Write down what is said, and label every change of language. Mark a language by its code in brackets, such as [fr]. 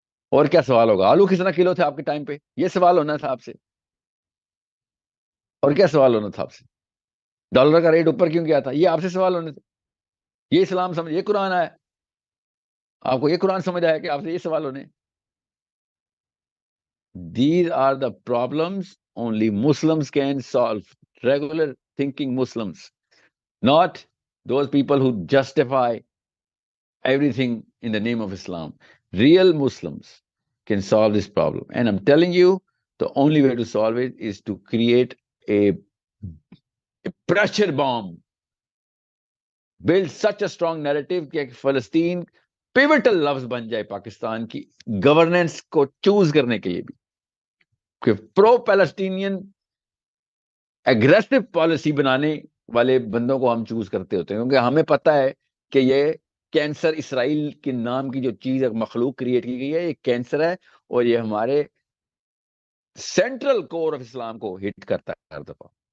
[ur] اور کیا سوال ہوگا؟ آلو کس طرح کلو تھے آپ کے ٹائم پہ، یہ سوال ہونا تھا آپ سے. اور کیا سوال ہونا تھا آپ سے؟ ڈالر کا ریٹ اوپر کیوں گیا تھا، یہ آپ سے سوال ہونے تھے. یہ اسلام سمجھ، یہ قرآن آیا، آپ کو یہ قرآن سمجھ آیا کہ آپ سے یہ سوال ہونے. [en] These are the problems only Muslims can solve. Regular thinking Muslims, not those people who justify everything in the name of Islam. Real Muslims can solve this problem. And I'm telling you, the only way to solve it is to create a pressure bomb. Build such a strong narrative [ur] کہ فلسطین pivotal لفظ بن جائے پاکستان کی governance کو choose کرنے کے لیے بھی، کہ پرو پیلسٹینین اگریسو پالیسی بنانے والے بندوں کو ہم چوز کرتے ہوتے ہیں، کیونکہ ہمیں پتہ ہے کہ یہ کینسر اسرائیل کے نام کی جو چیز مخلوق کریٹ کی گئی ہے، یہ کینسر ہے، اور یہ ہمارے سینٹرل کور آف اسلام کو ہٹ کرتا ہے ہر دفعہ.